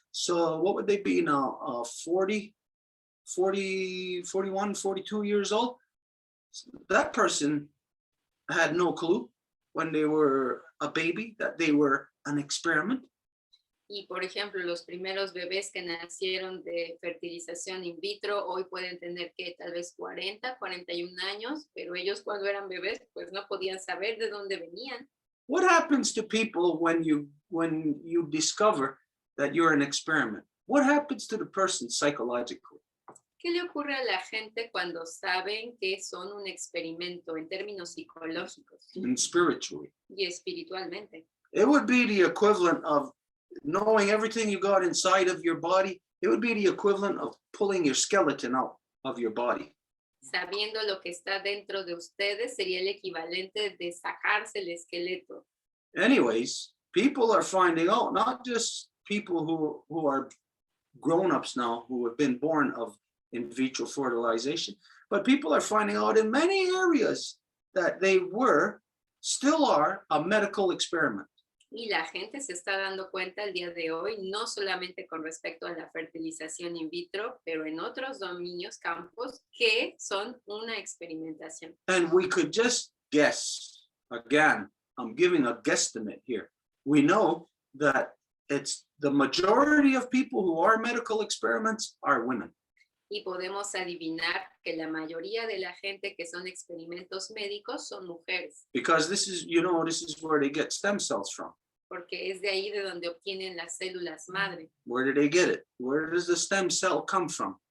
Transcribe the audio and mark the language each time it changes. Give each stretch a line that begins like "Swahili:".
English: So what would they be now? 40, 41, 42 years old. So that person had no clue when they were a baby that they were an experiment.
Spanish: Y por ejemplo, los primeros bebés que nacieron de fertilización in vitro hoy pueden tener que tal vez 40, 41 años, pero ellos cuando eran bebés pues no podían saber de dónde venían.
English: What happens to people when you discover that you're an experiment? What happens to the person psychologically?
Spanish: ¿Qué le ocurre a la gente cuando saben que son un experimento en términos psicológicos
English: And spiritually?
Spanish: y espiritualmente?
English: It would be the equivalent of knowing everything you got inside of your body. It would be the equivalent of pulling your skeleton out of your body.
Spanish: Sabiendo lo que está dentro de ustedes sería el equivalente de sacarse el esqueleto.
English: Anyways, people are finding out, not just people who are grown-ups now, who have been born of in vitro fertilization, but people are finding out in many areas that they still are a medical experiment.
Spanish: Y la gente se está dando cuenta el día de hoy, no solamente con respecto a la fertilización in vitro, pero en otros dominios, campos, que son una experimentación.
English: And we could just guess. Again, I'm giving a guesstimate here. We know that it's the majority of people who are medical experiments are women.
Spanish: Y podemos adivinar que la mayoría de la gente que son experimentos médicos son mujeres.
English: Because this is where they get stem cells from.
Spanish: Porque es de ahí de donde obtienen las células madre.
English: Where do they get it? Where does the stem cell come from?